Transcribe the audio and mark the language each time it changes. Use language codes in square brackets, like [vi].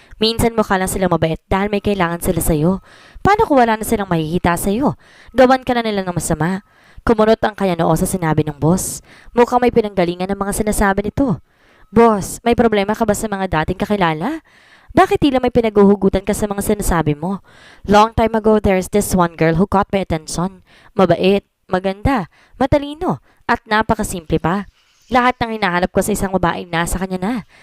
[tl] Minsan mukha lang silang mabait dahil may kailangan sila sa'yo. Paano kung wala na silang mahihita sa'yo? Gawan ka na nila ng masama. Kumunot ang kanya noo sa sinabi ng boss. Mukhang may pinanggalingan ng mga sinasabi nito. Boss, may problema ka ba sa mga dating kakilala? Bakit tila may pinaguhugutan ka sa mga sinasabi mo? [en] Long time ago, there's this one girl who caught my attention. [tl] Mabait, maganda, matalino, at napakasimple pa. Lahat ng hinahanap ko sa isang babaeng nasa kanya na.